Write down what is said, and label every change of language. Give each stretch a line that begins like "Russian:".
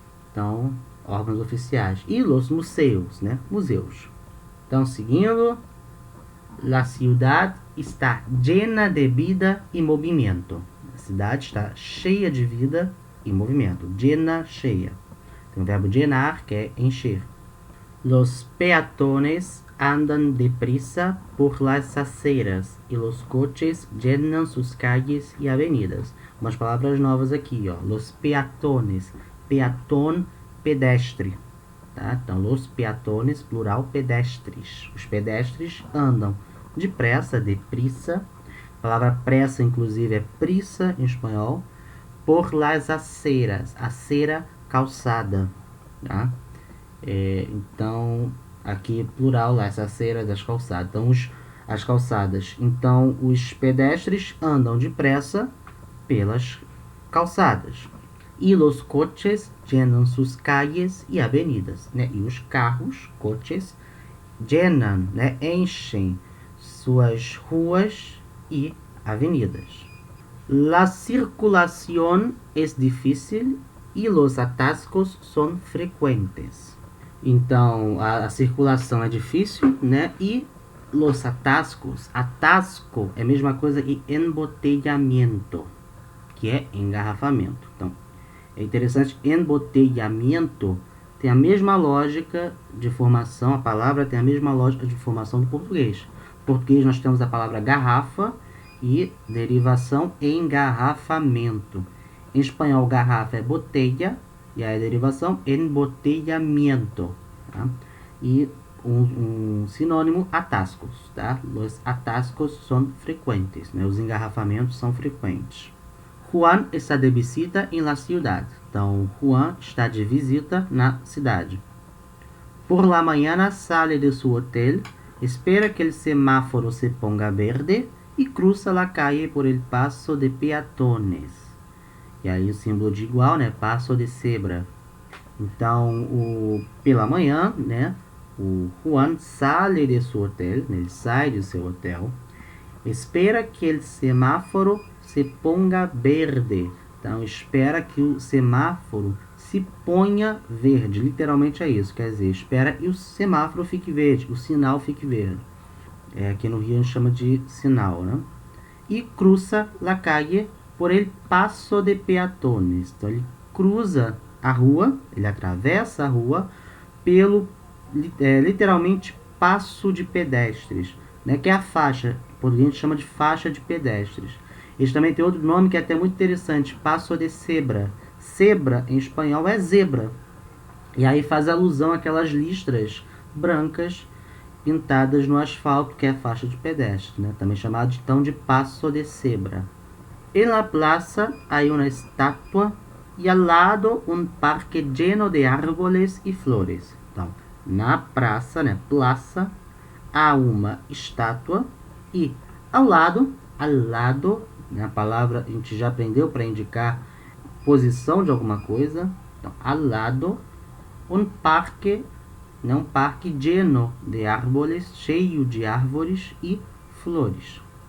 Portuguese: Então, órgãos oficiais. E os museus, né, museus. Então, seguindo, a cidade está llena de vida e movimento. A cidade está cheia de vida e movimento. Llena, cheia. Tem o verbo llenar, que é encher.
Spanish: Los peatones andan deprisa por las aceras e los coches llenan sus calles e avenidas.
Portuguese: Umas palavras novas aqui, ó. Los peatones. Peatón, pedestre. Tá? Então, los peatones, plural, pedestres. Os pedestres andam depressa, deprisa. A palavra pressa, inclusive, é prisa em espanhol. Por las aceras. Acera, calçada. Tá? Então, aqui plural, as aceras, as calçadas. Então, as calçadas. Então, os pedestres andam depressa pelas calçadas.
Spanish: E los coches llenan sus calles e avenidas.
Portuguese: Né? E os carros, coches, llenan, né? Enchem suas ruas e avenidas.
Spanish: La circulación es difícil e los atascos son frecuentes.
Portuguese: Então, a circulação é difícil, né? E los atascos, atasco é a mesma coisa que embotelhamento, que é engarrafamento. Então, é interessante, embotelhamento tem a mesma lógica de formação, a palavra tem a mesma lógica de formação do português. No português nós temos a palavra garrafa e derivação engarrafamento. Em espanhol, garrafa é botella e a derivação embotelhamento. Tá? E um sinônimo, atascos. Tá? Os atascos são frequentes, né? Os engarrafamentos são frequentes.
Spanish: Juan está de visita em la ciudad.
Portuguese: Então, Juan está de visita na cidade.
Spanish: Por la mañana sale de su hotel, espera que el semáforo se ponga verde e cruza la calle por el paso de peatones.
Portuguese: E aí o símbolo de igual, né? Passo de cebra. Então, pela manhã, né? O Juan sale de su hotel, né? Ele sai do seu hotel.
Spanish: Espera que el semáforo se ponga verde.
Portuguese: Então, espera que o semáforo se ponha verde. Literalmente é isso. Quer dizer, espera e o semáforo fique verde. O sinal fique verde. Aqui no Rio a gente chama de sinal, né?
Spanish: E cruza la calle por el paso de peatones.
Portuguese: Então, ele cruza a rua, ele atravessa a rua pelo, literalmente, passo de pedestres, né? Que é a faixa. Em português a gente chama de faixa de pedestres. Eles também tem outro nome que é até muito interessante, passo de cebra. Cebra, em espanhol, é zebra. E aí faz alusão àquelas listras brancas pintadas no asfalto, que é a faixa de pedestre, né? Também chamado então de passo de cebra.
Spanish: En la plaza hay una estatua y al lado un parque lleno de árboles y flores.
Portuguese: Então, na praça, né, plaça, há uma estátua e ao lado, né, a palavra a gente já aprendeu para indicar posição de alguma coisa. Então, al lado, um parque lleno de árboles, cheio de árvores e flores.